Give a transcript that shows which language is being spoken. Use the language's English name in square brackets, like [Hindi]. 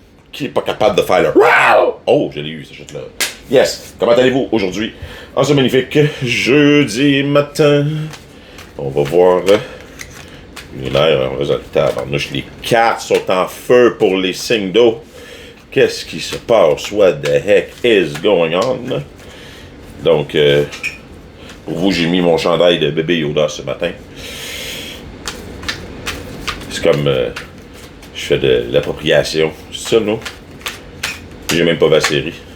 [French] Qui n'est pas capable de faire le oh, je l'ai eu, cette chute-là. Yes, comment allez-vous aujourd'hui? En ce magnifique jeudi matin, on va voir l'univers en résultat. Les cartes sont en feu pour les signes d'eau. Qu'est-ce qui se passe? [English] What the heck is going on? [French] Donc, pour vous, j'ai mis mon chandail de bébé Yoda ce matin. C'est comme je fais de l'appropriation. C'est ça, non? J'ai même pas vu la série.